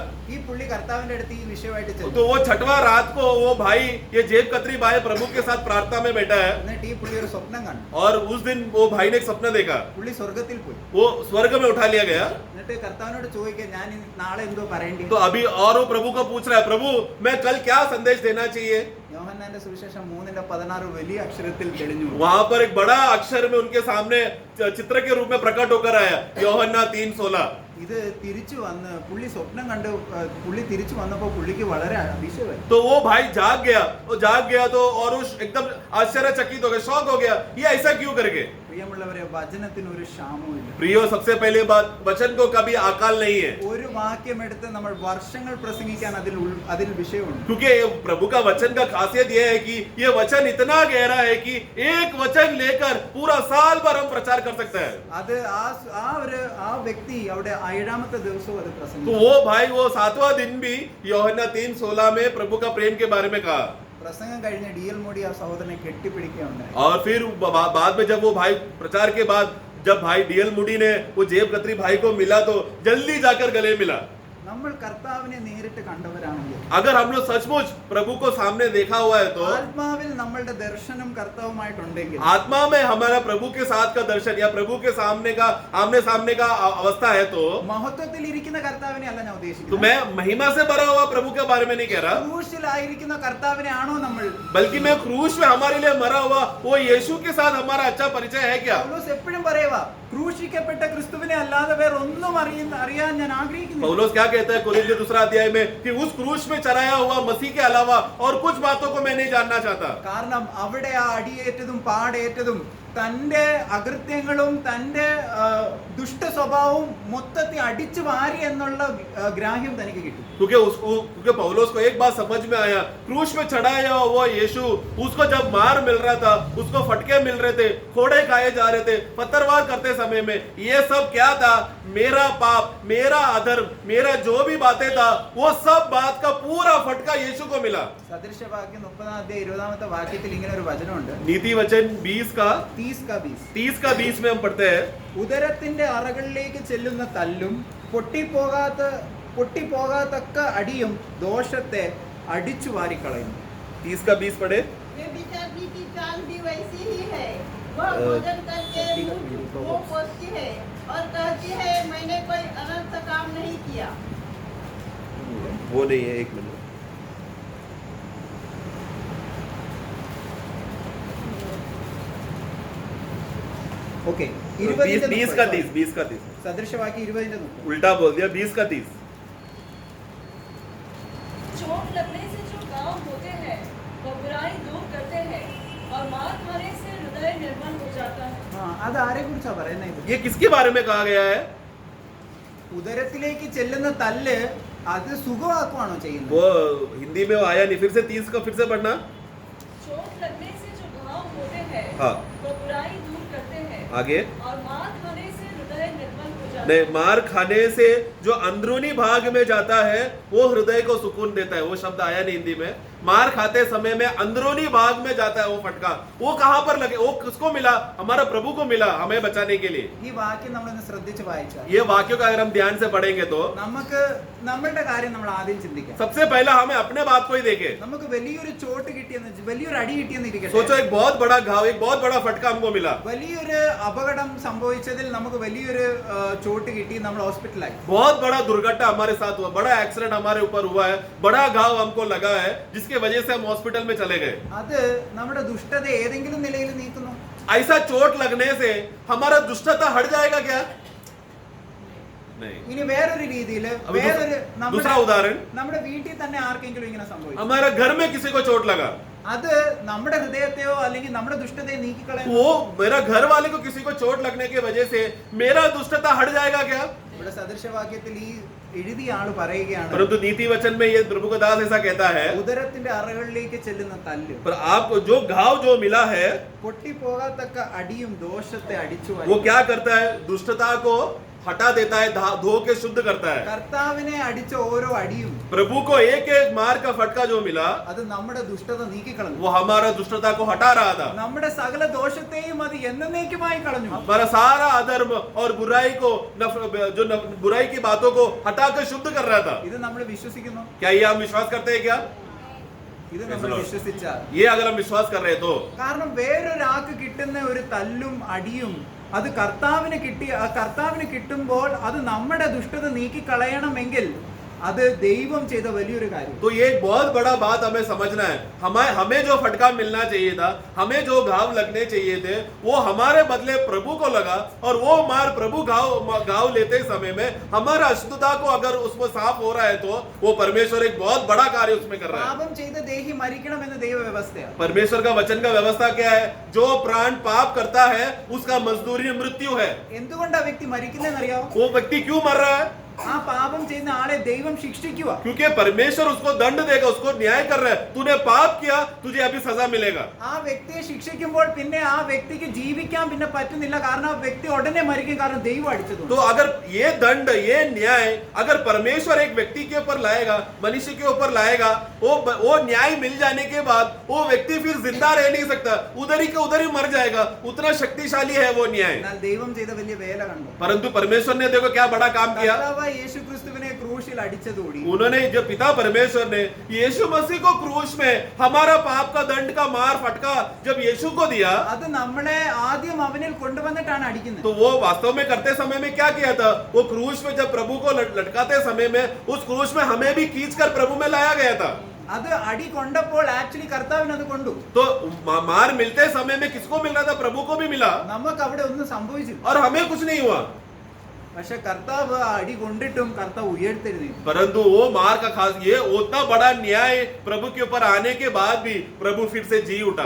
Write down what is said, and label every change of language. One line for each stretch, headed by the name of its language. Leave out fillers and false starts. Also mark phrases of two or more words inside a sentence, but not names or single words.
Malayalam: ഈ പുള്ളി കർത്താവിന്റെ അടുത്ത് ഈ വിഷയമായിട്ട് ചെന്നു.
Hindi: तो वो 6वां रात को वो भाई, ये जेब कतरी भाई प्रभु के साथ प्रार्थना में बैठा है,
Malayalam: എന്നിട്ട് ഈ പുള്ളി ഒരു സ്വപ്നം കണ്ടു.
Hindi: और उस दिन वो भाई ने एक सपना देखा,
Malayalam: പുള്ളി സ്വർഗത്തിൽ പോയി.
Hindi: वो स्वर्ग में उठा लिया गया।
Malayalam: എന്നിട്ട് കർത്താവിനോട് ചോദിക്കുക, ഞാൻ നാളെ എന്തോ പറയേണ്ടി.
Hindi: तो अभी और वो प्रभु को पूछ रहा है, प्रभु मैं कल क्या संदेश देना चाहिए।
Malayalam: യോഹന്നാന്റെ സുവിശേഷം 3:16 വലിയ അക്ഷരത്തിൽ തെളിഞ്ഞു.
Hindi: वहां पर एक बड़ा अक्षर में उनके सामने चित्र के रूप में प्रकट होकर आया,
Malayalam: യോഹന്നാ 3:16। ഇത് തിരിച്ചു വന്ന് പുള്ളി സ്വപ്നം കണ്ട് പുള്ളി തിരിച്ചു വന്നപ്പോ പുള്ളിക്ക് വളരെ അതിശയമായി.
Hindi: तो वो भाई जाग गया तो और उस एकदम आश्चर्यचकित हो गया, शॉक हो गया, ये ऐसा क्यों करके।
Malayalam: പ്രിയമുള്ളവരെ, വചനത്തിന് ഒരു ക്ഷാമവുമില്ല.
Hindi: प्रियो, सबसे पहले बात, वचन को कभी अकाल नहीं है,
Malayalam: ഒരു വാക്യം എടുത്ത് നമ്മൾ വർഷങ്ങൾ പ്രസംഗിക്കാൻ അതിൽ വിഷയമുണ്ട്.
Hindi: क्योंकि प्रभु का वचन का खासियत यह है कि ये वचन इतना गहरा है कि एक वचन लेकर पूरा साल भर हम प्रचार कर सकता है?
Malayalam: അത് ആ വ്യക്തി അവിടെ 7ാമത്തെ ദിവസവും അത്
Hindi: तो
Malayalam: പ്രസംഗിച്ചു.
Hindi: वो भाई वो 7वां दिन भी യോഹന്നാൻ 3:16 में प्रभु का प्रेम के बारे में कहा.
Malayalam: പ്രസംഗം കഴിഞ്ഞ് DL മോഡി ആ സഹോദരനെ കെട്ടിപ്പിടിക്കുകയുണ്ടായി.
Hindi: और फिर बाद में जब वो भाई प्रचार के बाद जब भाई DL मूडी ने वो जेब कतरी भाई को मिला तो जल्दी जाकर गले मिला.
Malayalam: നമ്മൾ കർത്താവിനെ നേരിട്ട് കണ്ടവരാണെങ്കിൽ,
Hindi: अगर हम लोग सचमुच प्रभु को सामने देखा हुआ है तो
Malayalam: ആത്മാവിൽ നമ്മളുടെ ദർശനം കർത്താവുമായിട്ടുണ്ടെങ്കിൽ,
Hindi: आत्मा में हमारा प्रभु के साथ का दर्शन या प्रभु के सामने का आमने सामने का अवस्था है तो
Malayalam: മഹത്വത്തിൽ ഇരിക്കുന്ന കർത്താവിനെ അല്ല ഞാൻ
Hindi: तो
Malayalam: ഉദ്ദേശിക്കുന്നത്.
Hindi: मैं महिमा से भरा हुआ प्रभु के बारे में नहीं कह रहा,
Malayalam: ക്രൂശിലായിരിക്കുന്ന കർത്താവിനെ ആണോ നമ്മൾ?
Hindi: बल्कि मैं क्रूस में हमारे लिए मरा हुआ वो यीशु के साथ हमारा अच्छा परिचय है क्या?
Malayalam: പൗലോസ് എപ്പോഴും പറയുവാ, ക്രൂശിക്കപ്പെട്ട ക്രിസ്തുവിനെ അല്ലാതെ വേറെ ഒന്നും അറിയാൻ ഞാൻ ആഗ്രഹിക്കുന്നു.
Hindi: पौलुस क्या कहता है कोरिन्थियों 2 अध्याय में कि उस क्रूस में चढ़ाया हुआ मसीह के अलावा और कुछ बातों को मैं नहीं जानना चाहता.
Malayalam: കാരണം അവിടെ ആ അടിയേറ്റതും പാടേറ്റതും തന്റെ അകൃത്യങ്ങളും തന്റെ ദുഷ്ട സ്വഭാവവും മൊത്തത്തിൽ അടിച്ചു വാരി എന്നുള്ള ഗ്രാഹ്യം തനിക്ക് കിട്ടും.
Hindi: क्योंकि पौलुस को एक बात समझ में आया, क्रूस में चढ़ाया हुआ यीशु, उसको जब मार मिल रहा था, उसको फटके मिल रहे थे, फोड़े खाए जा रहे थे, पत्थरवार करते समय में ये सब क्या था? मेरा पाप, मेरा अधर्म, मेरा जो भी बातें था वो सब बात का पूरा फटका यीशु को मिला.
Malayalam: സദൃശവാക്യം 30-ാം അധ്യായം 20-ാമത്തെ വാക്യത്തിൽ ഇങ്ങനെ ഒരു വചനമുണ്ട്.
Hindi: नीति वचन 20 का 30 में हम पढ़ते हैं,
Malayalam: ഉദരത്തിന്റെ അറകളിലേക്ക് ചെല്ലുന്ന തല്ലും പൊട്ടിപ്പോകാത്തക്ക അടിയും ദോഷത്തെ അടിച്ചു വാരിക്കളയുന്നു.
Hindi: 30 का 20 पढ़े. व्यभिचारी की चाल भी वैसी ही है. वह भोजन करके मुंह पोंछती है और कहती है मैंने कोई अनर्थ काम नहीं किया. वो नहीं है, एक मिनट. ഓക്കെ, 20 का 30.
Malayalam: സദൃശവാക്യം 20-ന്റെ 30.
Hindi: उल्टा बोल दिया, 20 का 30. चोट लगने से जो घाव होते हैं वह बुराई दूर करते हैं और मार खाने से हृदय निर्मल हो जाता है.
Malayalam: അത് ആരെ കുറിച്ചാ പറയുന്നത്? ഇത്
Hindi: ये किसके बारे में कहा गया है?
Malayalam: ഉദരത്തിലേക്ക് ചെല്ലുന്ന തല്ല് അത് സുഖമാക്കുവാണോ ചെയ്യുന്നത്?
Hindi: वो हिंदी में वो आया नहीं, फिर से 30 का फिर से पढ़ना. चोट लगने से जो घाव होते हैं हाँ. वह बुराई दूर करते हैं आगे. और मार खाने से हृदय निर्मल हो जाता नहीं, है. मार खाने से जो अंदरूनी भाग में जाता है वो हृदय को सुकून देता है. वो शब्द आया नहीं हिंदी में. मार खाते समय में अंदरूनी भाग में जाता है वो फटका. वो कहां पर लगे? वो किसको मिला? हमारा प्रभु को मिला, हमें बचाने के लिए.
Malayalam: ഈ വാക്യം നമ്മളൊന്ന് ശ്രദ്ധിച്ച് വായിച്ചാൽ
Hindi: ये वाक्यों का अगर हम ध्यान से पढ़ेंगे तो
Malayalam: നമുക്ക് നമ്മളുടെ കാര്യം നമ്മൾ ആദ്യം ചിന്തിക്കാം.
Hindi: सबसे पहला हमें अपने बात को ही देखें.
Malayalam: നമുക്ക് വലിയൊരു ചോട്ട് കിട്ടിയെന്ന്, വലിയൊരു അടി കിട്ടിയെന്ന്
Hindi: सोचो
Malayalam: ഇരിക്കട്ടെ.
Hindi: एक बहुत बड़ा घाव, एक बहुत बड़ा फटका हमको मिला.
Malayalam: വലിയൊരു അപകടം സംഭവിച്ചതിൽ നമുക്ക് വലിയൊരു ചോട്ട് കിട്ടി, നമ്മൾ ഹോസ്പിറ്റലായി.
Hindi: बहुत बड़ा दुर्घटना हमारे साथ हुआ, बड़ा एक्सीडेंट हमारे ऊपर हुआ है, बड़ा घाव हमको लगा है जिसके वजह से हम हॉस्पिटल में चले गए.
Malayalam: അത് നമ്മുടെ ദുഷ്ടത ഏതെങ്കിലും നിലയിൽ നീക്കുന്നു?
Hindi: ऐसा चोट लगने से हमारा दुष्टता हट जाएगा क्या? नहीं.
Malayalam: ഇനി വേറൊരു രീതിയിൽ അപ്പൊ നമ്മുടെ
Hindi: दूसरा उदाहरण,
Malayalam: നമ്മുടെ വീട്ടിൽ തന്നെ ആർക്കെങ്കിലും ഇങ്ങനെ സംഭവിച്ചു,
Hindi: हमारे घर में किसी को चोट लगा,
Malayalam: അത് നമ്മുടെ ഹൃദയത്തെയോ അല്ലെങ്കിൽ നമ്മുടെ ദുഷ്ടതയെ നീക്കിക്കളയുന്നു.
Hindi: वो मेरा घर वाले को किसी को चोट लगने की वजह से मेरा दुष्टता हट जाएगा क्या?
Malayalam: ഇവിടെ സദൃശവാക്യത്തിൽ ഈ എഴുതിയ ആള് പറയുകയാണ്,
Hindi: परंतु नीति वचन में ये प्रभु का दास ऐसा कहता है,
Malayalam: ഉദരത്തിന്റെ അറകളിലേക്ക് ചെല്ലുന്ന തല്ല്
Hindi: पर आपको जो घाव जो मिला है
Malayalam: പൊട്ടിപ്പോകാത്തക്ക അടിയും ദോഷത്തെ അടിച്ചു
Hindi: वो
Malayalam: വാരി.
Hindi: क्या करता है? दुष्टता को हटा देता है, धो के शुद्ध करता है.
Malayalam: കർത്താവിനെ അടിച്ച ഓരോ അടിയും
Hindi: प्रभु को एक एक मार का फटका जो मिला
Malayalam: അത് നമ്മുടെ ദുഷ്ടത നീക്കിക്കളഞ്ഞു.
Hindi: वो हमारा दुष्टता को हटा रहा था.
Malayalam: നമ്മുടെ സകല ദോഷത്തെയും അത് എന്നേക്കുമായി കളഞ്ഞു.
Hindi: हमारा सारा अधर्म और बुराई को बुराई की बातों को हटाकर शुद्ध कर रहा था.
Malayalam: ഇത് നമ്മൾ വിശ്വസിക്കുന്നു.
Hindi: क्या ये हम विश्वास करते हैं क्या?
Malayalam: ഇത് നമ്മൾ വിശ്വസിച്ചാൽ,
Hindi: ये अगर हम विश्वास कर रहे हैं तो
Malayalam: കാരണം വേറൊരാൾക്ക് കിട്ടുന്ന ഒരു തല്ലും അടിയും അത് കർത്താവിന് കിട്ടുമ്പോൾ അത് നമ്മുടെ ദുഷ്ടത നീക്കിക്കളയണമെങ്കിൽ അത് ദൈവം ചെയ്ത വലിയൊരു കാര്യം.
Hindi: तो ये एक बहुत बड़ा बात हमें समझना है. हमें जो फटका मिलना चाहिए था, हमें जो घाव लगने चाहिए थे, वो हमारे बदले प्रभु को लगा. और वो मार प्रभु घाव लेते समय में हमारा अशुद्धता को अगर उसमें साफ हो रहा है तो वो परमेश्वर एक बहुत बड़ा कार्य उसमें कर रहा है.
Malayalam: പാപം ചെയ്ത ദേഹി മരിക്കണം എന്ന ദൈവ വ്യവസ്ഥയാണ്.
Hindi: परमेश्वर का वचन का व्यवस्था क्या है? जो प्राण पाप करता है उसका मजदूरी मृत्यु है.
Malayalam: എന്തുകൊണ്ട് ആ വ്യക്തി മരിക്കുന്നതെന്നറിയാമോ?
Hindi: वो व्यक्ति क्यों मर रहा है?
Malayalam: ആ പാപം ചെയ്യുന്ന ആളെ ദൈവം ശിക്ഷിക്കുക.
Hindi: क्योंकि परमेश्वर उसको दंड देगा, उसको न्याय कर रहा है, तूने पाप किया, तुझे अभी सजा मिलेगा.
Malayalam: ആ വ്യക്തിയെ ശിക്ഷിക്കുമ്പോൾ പിന്നെ ആ വ്യക്തിക്ക് ജീവിക്കാൻ പിന്നെ പറ്റുന്നില്ല. കാരണം ആ വ്യക്തി ഉടനെ മരിക്കും. കാരണം ദൈവം അടിച്ചതുകൊണ്ട്.
Hindi: तो अगर ये दंड, ये न्याय अगर परमेश्वर एक व्यक्ति के ऊपर लाएगा, मनुष्य के ऊपर लाएगा, वो न्याय मिल जाने के बाद वो व्यक्ति फिर जिंदा रह नहीं सकता, उधर ही के उधर ही मर जाएगा. उतना शक्तिशाली है वो न्याय.
Malayalam: എന്നാൽ ദൈവം ചെയ്ത വലിയ വേല കണ്ടു.
Hindi: परंतु परमेश्वर ने देखो क्या बड़ा काम किया.
Malayalam: കർത്താവായ യേശു ക്രിസ്തുവിനെ ക്രൂശിൽ അടിച്ചതോടി
Hindi: उन्होंने जो पिता परमेश्वर ने यीशु मसीह को क्रूस में हमारा पाप का दंड का मार फटका जब यीशु को दिया,
Malayalam: അത് നമ്മളെ ആദ്യം അവനിൽ കൊണ്ടുവന്നിട്ടാണ് അടിക്കുന്നത്.
Hindi: तो वो वास्तव में करते समय में क्या किया था? वो क्रूस में जब प्रभु को लटकाते समय में उस क्रूस में हमें भी खींचकर प्रभु में लाया गया था.
Malayalam: അത് അടി കൊണ്ടപ്പോൾ ആക്ച്വലി കർത്താവിന് അത് കൊണ്ടു.
Hindi: तो मार मिलते समय में किसको मिल रहा था? प्रभु को भी मिला
Malayalam: നമുക്ക് അവിടെ ഒന്നും സംഭവിച്ചു.
Hindi: और हमें कुछ नहीं हुआ.
Malayalam: പക്ഷെ കർത്താവ് ആ അടി കൊണ്ടിട്ടും കർത്താവ് ഉയർത്തെഴുന്നേറ്റു.
Hindi: परंतु वो मार का खास ये उतना बड़ा न्याय प्रभु के ऊपर आने के बाद भी प्रभु फिर से जी उठा.